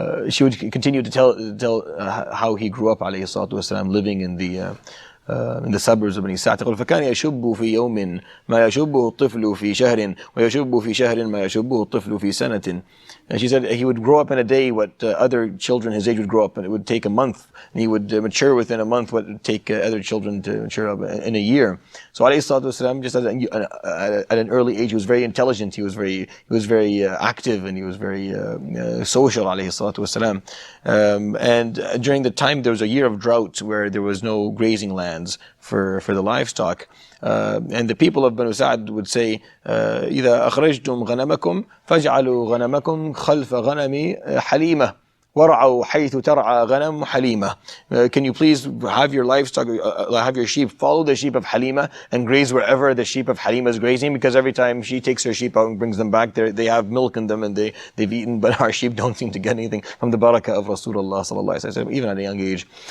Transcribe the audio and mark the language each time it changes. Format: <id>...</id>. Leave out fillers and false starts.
<en>She would continue to tell how he grew up, alayhi salatu wasalam, living in the suburbs of Bani Sa'd.</en> <ar>تقول فكان يشب في يوم ما يشبه الطفل في شهر ويشب في شهر ما يشبه الطفل في سنة.</ar> <en>And she said he would grow up in a day what other children his age would grow up, and it would take a month, and he would mature within a month what would take other children to mature up in a year. So alayhi salatu wasalam, just at an early age, he was very intelligent, he was very active, and he was very social, alayhi salatu wasalam. And during the time there was a year of drought where there was no grazing lands for the livestock. And the people of Banu Sa'd would say,</en> <ar>إذا أخرجتم غنمكم فاجعلوا غنمكم خلف غنم حليمة وارعوا حيث ترعى غنم حليمة.</ar> <en>Can you please have your livestock, have your sheep follow the sheep of Halima and graze wherever the sheep of Halima is grazing, because every time she takes her sheep out and brings them back, they have milk in them and they've eaten, but our sheep don't seem to get anything from the barakah of Rasulullah sallallahu alaihi wasallam, even at a young age.</en>